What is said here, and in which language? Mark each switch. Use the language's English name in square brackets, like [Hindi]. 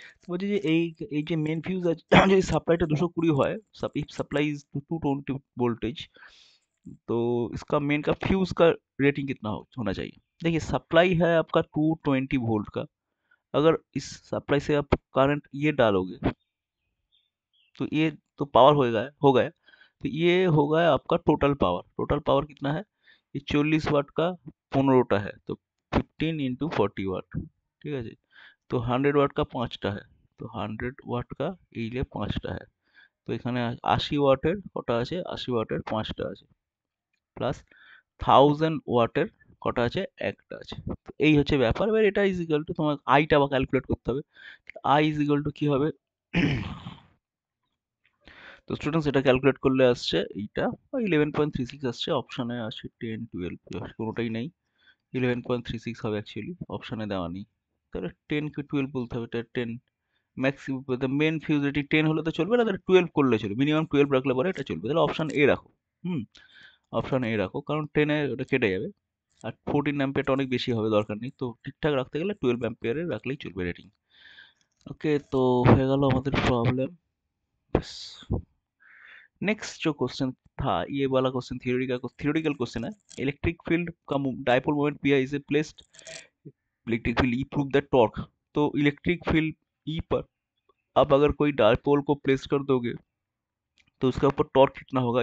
[Bangla] তো বলছে যে এই যে মেন ফিউজ আছে যদি সাপ্লাইটা 220 হয়, [English] if supply is 220 voltage, [Hindi] तो इसका मेन का फ्यूज का रेटिंग कितना होना चाहिए? देखिए सप्लाई है आपका 220 वोल्ट का, अगर इस सप्लाई से आप करंट ये डालोगे तो ये तो पावर हो गया। तो ये होगा आपका टोटल पावर कितना है? ये 40 वाट का 15टा है, तो 15 × 40 वाट, [Bangla] ঠিক আছে? তো 100 ওয়াট का 5টা है, তো 100 ওয়াট का এই যে 5টা है, তো এখানে 80 ওয়াটের কটা আছে? 80 ওয়াটের 5টা আছে, প্লাস 1000 ওয়াটের কটা আছে? একটা আছে। তো এই হচ্ছে ব্যাপার। এবার এটা ইজ ইকুয়াল টু, তোমার আইটা আবার ক্যালকুলেট করতে হবে। আই ইজ ইকুয়াল টু কি হবে? তো স্টুডেন্টস এটা ক্যালকুলেট করলে আসছে এইটা 11.36 আসছে, অপশনে আছে 10 12, কোনোটাই নেই। 11.36 হবে অ্যাকচুয়ালি, অপশনে দেওয়া নেই। তাহলে 10 কি 12 বলতে হবে, এটা 10 ম্যাক্সিমাম, মেন ফিউজ রেটিং 10 হলে তো চলবে না, তাহলে 12 করলে চলবে, মিনিমাম 12 রাখলে পরে এটা চলবে। তাহলে অপশন এ রাখো। হুম, অপশন এ রাখো, কারণ 10 এ ওটা কেটে যাবে, আর 14 অ্যাম্পিয়ারটা অনেক বেশি হবে, দরকার নেই। তো ঠিকঠাক রাখতে গেলে 12 অ্যাম্পিয়ারের রাখলেই চলবে রেটিং। ওকে, তো হয়ে গেল আমাদের प्रॉब्लम। [Hindi] नेक्स्ट जो क्वेश्चन था, ये वाला क्वेश्चन थ्योरेटिकल क्वेश्चन है। इलेक्ट्रिक फील्ड का dipole moment P is placed, electric field E prove the torque. तो इलेक्ट्रिक फील्ड ई पर आप अगर कोई डाइपोल को प्लेस कर दोगे तो उसके ऊपर टॉर्क कितना होगा?